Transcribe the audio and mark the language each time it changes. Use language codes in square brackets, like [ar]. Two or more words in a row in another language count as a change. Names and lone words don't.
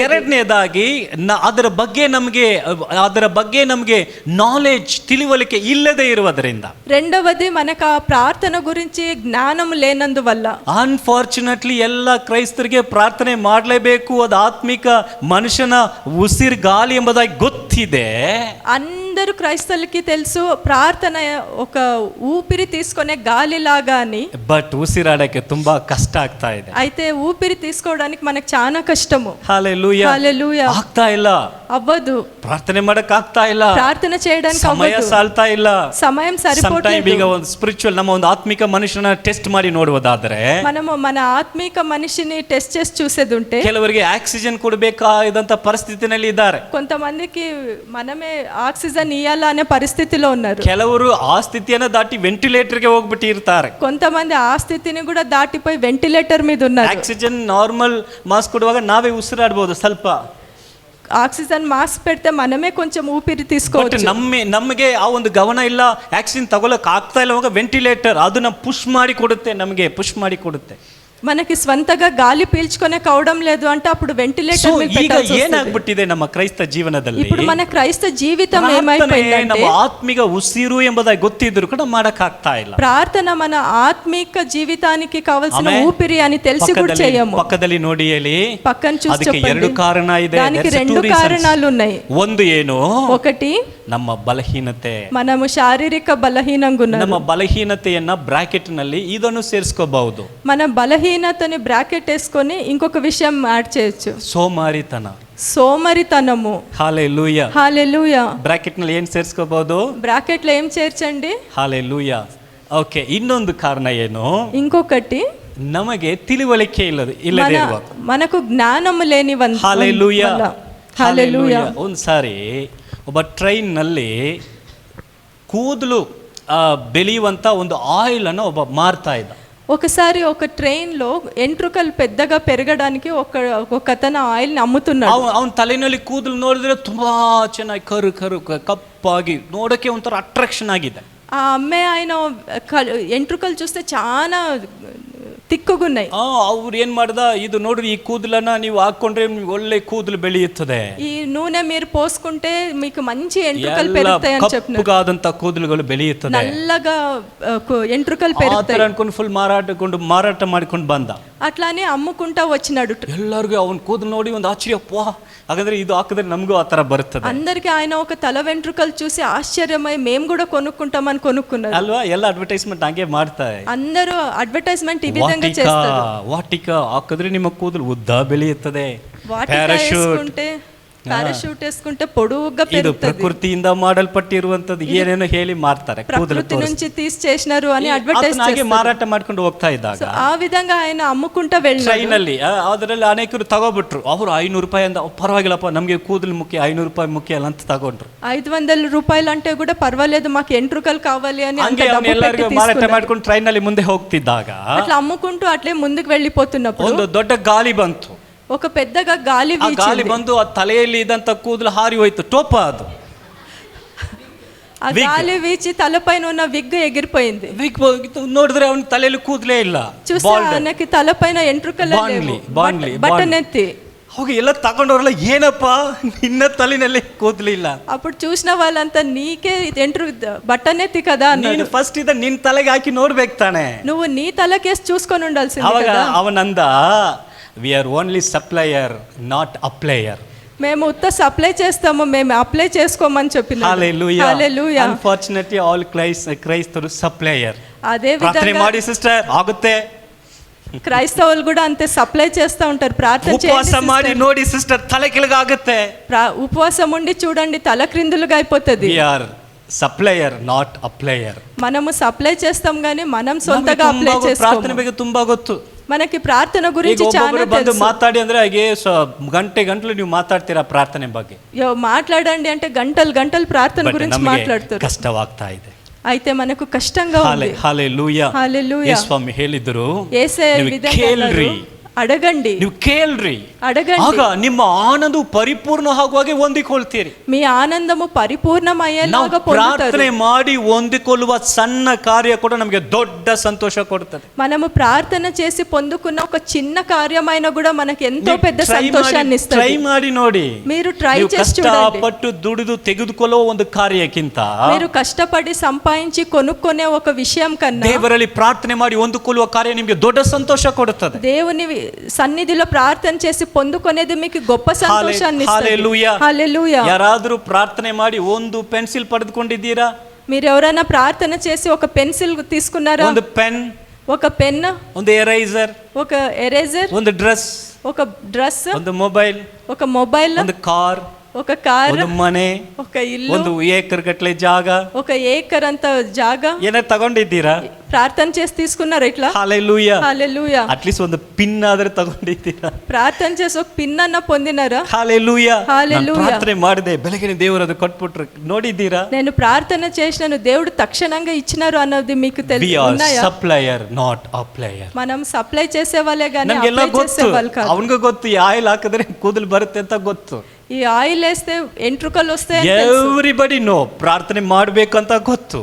[kn] ಎರಡನೇದಾಗಿ ಅದರ ಬಗ್ಗೆ ನಮಗೆ ನಾಲೆಡ್ಜ್ ತಿಳುವಳಿಕೆ ಇಲ್ಲದೆ ಇರುವುದರಿಂದ. [te] రెండవది మనకు ఆ ప్రార్థన గురించి జ్ఞానం లేనందువల్ల. [kn] ಅನ್ಫಾರ್ಚುನೇಟ್ಲಿ ಎಲ್ಲ ಕ್ರೈಸ್ತರಿಗೆ ಪ್ರಾರ್ಥನೆ ಮಾಡಲೇಬೇಕು, ಅದು ಆತ್ಮಿಕ ಮನುಷ್ಯನ ಉಸಿರುಗಾಲಿ ಎಂಬುದಾಗಿ ಗೊತ್ತಿದೆ. [te] అందరూ క్రైస్తవులకి తెలుసు ప్రార్థన ఒక ఊపిరి తీసుకునే గాలి లాగా అని. [kn] ಬಟ್ ಉಸಿರಾಡಕ್ಕೆ ತುಂಬಾ ಕಷ್ಟ ಆಗ್ತಾ ಇದೆ. [te] అయితే ఊపిరి తీసుకోవడానికి మనకు చాలా కష్టము. హల్లెలూయా. హల్లెలూయా. [kn] ಆಗ್ತಾ ಇಲ್ಲ, [te] అవ్వదు. [kn] ಪ್ರಾರ್ಥನೆ ಮಾಡಕ್ ಆಗ್ತಾ ಇಲ್ಲ, [te] ప్రార్థన చేయడానికి [kn] ಸಮಯ [te] అవ్వదు, [kn] ಸಾಲ್ತಾ ಇಲ್ಲ, [te] సమయం సరిపోవట్లేదు. [kn] ಈಗ ಒಂದು ಸ್ಪಿರಿಚುವಲ್ ನಮ್ಮ ಒಂದು ಆತ್ಮಿಕ ಮನುಷ್ಯನ ಟೆಸ್ಟ್ ಮಾಡಿ ನೋಡುವುದಾದ್ರೆ [te] మనము మన ఆత్మిక మనిషిని టెస్ట్ చేసి చూసేది ఉంటే [kn] ಕೆಲವರಿಗೆ ಆಕ್ಸಿಜನ್ ಕೊಡಬೇಕಾದಂತ ಪರಿಸ್ಥಿತಿನಲ್ಲಿ ಇದ್ದಾರೆ. [te] కొంతమందికి మనమే ఆక్సిజన్ ఇయ్యాలా అనే పరిస్థితిలో ఉన్నారు. [kn] ಕೆಲವರು ಆ ಸ್ಥಿತಿಯನ್ನ ದಾಟಿ ವೆಂಟಿಲೇಟರ್ಗೆ ಹೋಗ್ಬಿಟ್ಟಿರ್ತಾರೆ. [te] కొంతమంది ఆ స్థితిని కూడా దాటిపోయి వెంటిలేటర్ మీద ఉన్నారు. [en] oxygen normal mask [kn] ಕೊಡುವಾಗ ನಾವೇ ಉಸಿರಾಡಬಹುದು ಸ್ವಲ್ಪ. [te] ఆక్సిజన్ మాస్క్ పెడితే మనమే కొంచెం ఊపిరి [kn] ಬಟ್ [te] తీసుకోవచ్చు. [kn] ನಮಗೆ ಆ ಒಂದು ಗಮನ ಇಲ್ಲ, ಆಕ್ಸಿಜನ್ ತಗೊಳಕ್ ಆಗ್ತಾ ಇಲ್ಲ. ವೆಂಟಿಲೇಟರ್ ಅದನ್ನ ಪುಷ್ ಮಾಡಿ ಕೊಡುತ್ತೆ. [te] మనకి స్వంతగా గాలి పీల్చుకునే కావడం లేదు అంటే అప్పుడు వెంటిలేటర్ మీద [kn] ಈಗ [te] పెట్టాల్సి వస్తుంది. [kn] ಏನಾಗ್ಬಿಟ್ಟಿದೆ ನಮ್ಮ ಕ್ರೈಸ್ತ ಜೀವನದಲ್ಲಿ, [te] ఇప్పుడు మన క్రైస్త జీవితం [kn] ಪ್ರಾರ್ಥನೆ [te] ఏమైపోయిందంటే [kn] ನಮ್ಮ ಆತ್ಮಿಕ ಉಸಿರು ಎಂಬುದಾಗಿ ಗೊತ್ತಿದ್ರು ಕೂಡ ಮಾಡಕ್ ಆಗ್ತಾ ಇಲ್ಲ. [te] ప్రార్థన మన ఆత్మిక జీవితానికి కావాల్సిన [kn] ಆಮೇಲೆ [te] ఊపిరి అని తెలిసి కూడా చేయము. [kn] ಪಕ್ಕದಲ್ಲಿ ನೋಡಿ ಹೇಳಿ, [te] పక్కన చూసి [kn] ಅದಕ್ಕೆ ಎರಡು [te] చెప్పండి. [kn] ಕಾರಣ ಇದೆ. [te] దానికి రెండు కారణాలు ఉన్నాయి. [kn] ಒಂದು ಏನು? [te] ఒకటి [kn] ನಮ್ಮ ಬಲಹೀನತೆ. [te] మనము శారీరక బలహీనంగా ఉన్నాము. [kn] ನಮ್ಮ బలహీనತೆಯನ್ನ ಬ್ರಾಕೆಟ್ ನಲ್ಲಿ ಇದನ್ನು ಸೇರಿಸ್ಕೋಬಹುದು. [te] మన బలహీనతని బ్రాకెట్ వేసుకొని ఇంకొక విషయం యాడ్ చేయొచ్చు. [kn] ಸೋಮಾರಿತನ, [te] సోమరితనము. [kn] ಹಾಲೆಲೂಯಾ. [te] హల్లెలూయా. [kn] ಬ್ರಾಕೆಟ್ ನಲ್ಲಿ ಏನ್ ಸೇರಿಸ್ಕೋಬಹುದು? [te] బ్రాకెట్ లో ఏం చేర్చండి? [kn] ಹಾಲೆಲೂಯಾ. ಓಕೆ, ಇನ್ನೊಂದು ಕಾರಣ ಏನು? [te] ఇంకొకటి [kn] ನಮಗೆ ತಿಳುವಳಿಕೆ ಇಲ್ಲದೆ ಇರುವ. [te] మనకు జ్ఞానము లేని [kn] ಹಾಲೆಲೂಯಾ. [te] హల్లెలూయా. [kn] ಒಂದು ಸಾರಿ ಒಬ್ಬ ಟ್ರೈನ್ ನಲ್ಲಿ ಕೂದಲು ಬೆಳೆಯುವಂತ ಒಂದು ಆಯಿಲ್ ಅನ್ನು ಒಬ್ಬ ಮಾರ್ತಾ ಇದ್ದ. [te] ఒకసారి ఒక ట్రైన్ లో ఎంట్రుకలు పెద్దగా పెరగడానికి ఒక అతను ఆయిల్ ని అమ్ముతున్నాడు. [kn] ಅವನ ತಲೆನಲ್ಲಿ ಕೂದಲು ನೋಡಿದ್ರೆ ತುಂಬಾ ಚೆನ್ನಾಗಿ ಕರು ಕಪ್ಪಾಗಿ ನೋಡಕ್ಕೆ ಒಂಥರ ಅಟ್ರಾಕ್ಷನ್ ಆಗಿದೆ. [te] ఆ అమ్మే ఆయన ఎంట్రుకలు చూస్తే చాలా ತಿಕ್ಕುಗುన్నాయి. [kn] ಅವ್ರು ಏನ್ ಮಾಡ್ದ, ಇದು ನೋಡ್ರಿ, ಈ ಕೂದಲನ್ನ ನೀವು ಹಾಕೊಂಡ್ರೆ ಒಳ್ಳೆ ಕೂದಲು ಬೆಳೆಯುತ್ತದೆ, [te] ఈ నూనె మీరు పోసుకుంటే మీకు మంచి ఎంట్రుకలు పెరుగుతాయి అని చెప్పినారు. [kn] ಕಪ್ಪುಗಾದಂತ ಕೂದಲುಗಳು ಬೆಳೆಯುತ್ತದೆ, [te] నల్లగా ఎంట్రుకలు పెరుగుతాయి [kn] ಅನ್ಕೊಂಡು ಫುಲ್ ಮಾರಾಟ ಮಾಡಿಕೊಂಡು ಬಂದ. [te] అట్లానే అమ్ముకుంటా వచ్చినాడు. [kn] ಎಲ್ಲರಿಗೂ ಅವನ ಕೂದಲು ನೋಡಿ ಒಂದು ಆಶ್ಚರ್ಯ, ಹಾಗಾದ್ರೆ ಇದು ಹಾಕಿದ್ರೆ ನಮಗೂ ಆ ತರ ಬರ್ತದೆ. [te] అందరికి ఆయన ఒక తల వెంట్రుకలు చూసి ఆశ్చర్యమై మేము కూడా కొనుక్కుంటామని కొనుక్కున్నారు [kn] ಅಲ್ವಾ? ಎಲ್ಲ ಅಡ್ವರ್ಟೈಸ್ಮೆಂಟ್ ಹಂಗೆ ಮಾಡ್ತಾರೆ. [te] అందరూ అడ్వర్టైజ్మెంట్ ఈ విధంగా చేస్తారు. [kn] ವಾಟಿಕ ಹಾಕಿದ್ರೆ ನಿಮ್ಮ ಕೂದಲು ಉದ್ದ ಬೆಳೆಯುತ್ತದೆ. [te] ಪ್ಯಾರಾಶೂಟ್ వేసుకుంటే పొడుగ్గా [kn] ಇದು [te] పెరుగుతుంది. [kn] ಪ್ರಕೃತಿಯಿಂದ ಮಾಡಲ್ಪಟ್ಟಿರುವಂತದ್ದು ಏನೇನೋ ಹೇಳಿ ಮಾರ್ತಾರೆ. [te] ప్రకృతి నుంచి తీసి చేసినారు అని అడ్వర్టైజ్ [kn] ಹಾಗೆ ಮಾರಾಟ ಮಾಡ್ಕೊಂಡು ಹೋಗ್ತಾ ಇದ್ದಾಗ [te] ఆ విధంగా ఆయన అమ్ముకుంటా వెళ్ళినారు. [kn] ಟ್ರೈನ್ ಅಲ್ಲಿ ಅದರಲ್ಲಿ ಅನೇಕರು ತಗೋಬಿಟ್ರು. ಅವರು 500 ರೂಪಾಯಿ ಅಂದ, ಪರವಾಗಿಲ್ಲಪ್ಪ ನಮ್ಗೆ ಕೂದಲು ಮುಖ್ಯ, 500 ರೂಪಾಯಿ ಮುಖ್ಯ ಅಲ್ಲ ಅಂತ ತಗೊಂಡ್ರು. [te] 500 రూపాయలు అంటే కూడా పర్వాలేదు, మాకు ఎంట్రుకలు కావాలి అని అంత డబ్బు పెట్టి [kn] ಮಾರಾಟ ಮಾಡ್ಕೊಂಡು ಟ್ರೈನ್ ಅಲ್ಲಿ ಮುಂದೆ ಹೋಗ್ತಿದ್ದಾಗ [te] అట్లా అమ్ముకుంటూ అట్లే ముందుకు వెళ్ళిపోతున్నప్పుడు [kn] ಒಂದು ದೊಡ್ಡ ಗಾಳಿ ಬಂತು. [te] ఒక పెద్దగా గాలి [kn] ಬಂದು ಆ ತಲೆಯಲ್ಲಿ ಇದ್ದಂತ ಕೂದಲು ಹಾರಿ ಹೋಯ್ತು. ಟೋಪ ಅದು [te] ఆ గాలి వీచి తలపైన ఉన్న విగ్ ఎగిరిపోయింది. [kn] ನೋಡಿದ್ರೆ ಅವನ ತಲೆಯಲ್ಲಿ ಕೂದಲೇ ಇಲ್ಲ. [te] చూస్తే ఆయనకి తలపైన ఎంట్రుకలే లేవు, బట్టనెత్తి. [kn] ಹೋಗಿ ಎಲ್ಲ ತಗೊಂಡವ್ರಲ್ಲ, ಏನಪ್ಪ ನಿನ್ನ ತಲೆನಲ್ಲಿ ಕೂದಲಿಲ್ಲ. [te] అప్పుడు చూసిన వాళ్ళంతా నీకే బట్టనెత్తి కదా అన్నాడు. [kn] ನೀನು ಫಸ್ಟ್ ಇದ ನಿನ್ನ ತಲೆಗೆ ಹಾಕಿ ನೋಡ್ಬೇಕು ತಾನೆ, [te] నువ్వు నీ తలకేసి చూసుకొని ఉండాల్సింది [kn] ಅವಾಗ [te] కదా. [kn] ಅವನಂದ, [en] we are only supplier not applier. [te] మేము ఉత్త సప్లై చేస్తాము, మేము అప్లై చేసుకోమని చెప్పిన. హల్లెలూయా. [en] unfortunately all [te] క్రైస్తవులు సప్లయర్. అదే [kn] ಪ್ರಾರ್ಥನೆ ಮಾಡಿ ಸಿಸ್ಟರ್ ಆಗುತ್ತೆ. [te] క్రైస్తవులు కూడా అంతే సప్లై చేస్తూ ఉంటారు. ప్రార్థన [kn] ఉపవాస ಮಾಡಿ ನೋಡಿ ಸಿಸ್ಟರ್, ತಲೆ ಕೆಳಗಾಗುತ್ತೆ. [te] ఉపవాసం ఉండి చూడండి, తల క్రిందులుగా అయిపోతుంది. [en] we are supplier not applier. [te] మనము సప్లై చేస్తాం కానీ మనం సొంతగా అప్లై చేసుకోము. [kn] ಪ್ರಾರ್ಥನೆ ಬಗ್ಗೆ ತುಂಬಾ ಗೊತ್ತು. [te] మనకి ప్రార్థన గురించి చాలా తెలుసు. [kn] మాట్లాడి ಅಂದ್ರೆ ಹಾಗೆ ಗಂಟೆಗಳು ನೀವು ಮಾತಾಡ್ತೀರಾ ಪ್ರಾರ್ಥನೆ ಬಗ್ಗೆ. [te] మాట్లాడండి అంటే గంటలు ప్రార్థన గురించి మాట్లాడుతారు. [kn] ಕಷ್ಟವಾಗ್ತಾ ಇದೆ. [te] అయితే మనకు కష్టంగా ఉంది. హల్లెలూయా. హల్లెలూయా. [kn] యేసు స్వామి ಹೇಳಿದ್ರು, [te] యేసయ్య ఈ విధంగా [kn] ಕೇಳ್ರಿ, [te] ಅಡಗಂಡಿ, [kn] ನೀವು ಕೇಳ್ರಿ, [te] ಅಡಗಂಡಿ. [kn] ಆಗ ನಿಮ್ಮ ಆನಂದವು ಪರಿಪೂರ್ಣ ಆಗುವಾಗೆ ಹೊಂದಿಕೊಳ್ತೀರಿ. [te] మీ ఆనందము పరిపూర్ణమయ్యేలాగా [kn] ನಾವು ಪ್ರಾರ್ಥನೆ ಮಾಡಿ ಹೊಂದಿಕೊಳ್ಳುವ ಸಣ್ಣ ಕಾರ್ಯ ಕೂಡ ನಮಗೆ ದೊಡ್ಡ ಸಂತೋಷ ಕೊಡುತ್ತದೆ. [te] మనము ప్రార్థన చేసి పొందుకున్న ఒక చిన్న కార్యమైన కూడా మనకి ఎంతో పెద్ద సంతోషాన్ని [kn] ಟ್ರೈ [te] ఇస్తుంది. [kn] ಮಾಡಿ ನೋಡಿ. [te] మీరు ట్రై [kn] ನೀವು [te] చేసి చూడండి. [kn] ಕಷ್ಟಪಟ್ಟು ದುಡಿದು ತೆಗೆದುಕೊಳ್ಳೋ ಒಂದು ಕಾರ್ಯಕ್ಕಿಂತ [te] మీరు కష్టపడి సంపాదించి కొనుక్కునే ఒక విషయం కన్నా [kn] ದೇವರಲ್ಲಿ ಪ್ರಾರ್ಥನೆ ಮಾಡಿ ಹೊಂದಿಕೊಳ್ಳುವ ಕಾರ್ಯ ನಿಮಗೆ ದೊಡ್ಡ ಸಂತೋಷ ಕೊಡುತ್ತದೆ. [te] దేవుని సన్నిధిలో ప్రార్థన చేసి పొందుకునేది మీకు గొప్ప సంతోషాన్ని ఇస్తుంది. హల్లెలూయా. హల్లెలూయా. [kn] ಯಾರಾದರೂ ಪ್ರಾರ್ಥನೆ ಮಾಡಿ ಒಂದು ಪೆನ್ಸಿಲ್ ಪಡೆದುಕೊಂಡಿದ್ದೀರಾ? [te] మీరు ఎవరైనా ప్రార్థన చేసి ఒక పెన్సిల్ తీసుకున్నారా? [kn] ಒಂದು ಪೆನ್, [te] ఒక పెన్, [kn] ಒಂದು ಎರೇಸರ್, [te] ఒక ఎరేజర్, [kn] ಒಂದು ಡ್ರೆಸ್, [te] ఒక డ్రెస్, [kn] ಒಂದು ಮೊಬೈಲ್, [te] ఒక మొబైల్, [kn] ಒಂದು ಕಾರ್, [te] ఒక కార్, [kn] ಒಂದು ಮನೆ, [te] ఒక ఇల్లు, [kn] ಒಂದು ಏಕರ್ ಗಟ್ಟಲೆ ಜಾಗ, [te] ఒక ఏకర్ అంత జాగా [kn] ಏನಾದ್ರು ತಗೊಂಡಿದ್ದೀರಾ? [te] ప్రార్థన చేసి తీసుకున్నారా ఇట్లా? హల్లెలూయా. హల్లెలూయా. [kn] ಅಟ್ಲೀಸ್ಟ್ ಒಂದು ಪಿನ್ ಆದ್ರೆ ತಗೊಂಡಿದ್ದೀರಾ? [te] ప్రార్థన చేసి ఒక పిన్ అన్న పొందినారా? హల్లెలూయా. హల్లెలూయా. [kn] ಪ್ರಾರ್ಥನೆ ಮಾಡಿದೆ, ಬೆಳಗಿನ ದೇವರು ಅದು ಕೊಟ್ಬಿಟ್ರು, ನೋಡಿದ್ದೀರಾ? [te] నేను ప్రార్థన చేసినాను, దేవుడు తక్షణంగా ఇచ్చినారు అన్నది మీకు [en] we are [te] ఉన్నాయా? [en] supplier not applier. [te] మనం సప్లై చేసే వాళ్ళే కానీ [kn] ನಮ್ಗೆಲ್ಲ [te] అప్లై చేసే [kn] ಗೊತ್ತು, [te] వాళ్ళు కాదు. [kn] ಅವನಿಗೂ ಗೊತ್ತು ಈ ಆಯಿಲ್ ಹಾಕಿದ್ರೆ ಕೂದಲು ಬರುತ್ತೆ ಅಂತ ಗೊತ್ತು. [te] ఈ ఆయిల్ వేస్తే ఎంట్రుకలు వస్తాయని తెలుసు. [en] everybody know, [kn] ಪ್ರಾರ್ಥನೆ ಮಾಡ್ಬೇಕಂತ ಗೊತ್ತು,